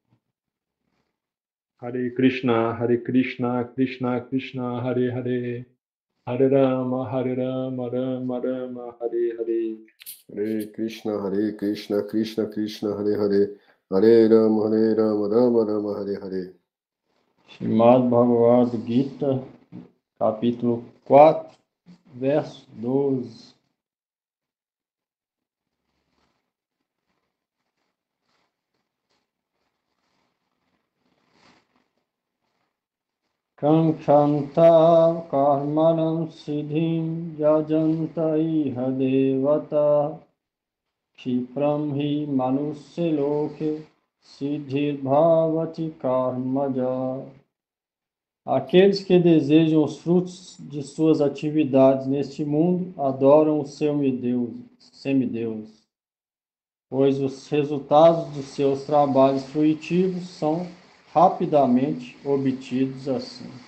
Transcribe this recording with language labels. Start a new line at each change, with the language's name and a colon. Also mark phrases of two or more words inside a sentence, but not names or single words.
Sanskrit: Hare Krishna, Krishna Krishna, Hare Hare. Hare Rama, Rama Rama, Hare Hare. Hare Krishna, Krishna Krishna, Hare Hare. Hare Rama, Rama Rama, Hare Hare.
Portuguese: Srimad Bhagavad Gita, capítulo 4, verso 12.
Sanskrit: Kankhanta karmanam siddhim yajanta iha devata Kshipram hi manusya loke siddhir bhavati karmaja.
Portuguese: Aqueles que desejam os frutos de suas atividades neste mundo adoram os semideuses, pois os resultados de seus trabalhos fruitivos são rapidamente obtidos assim.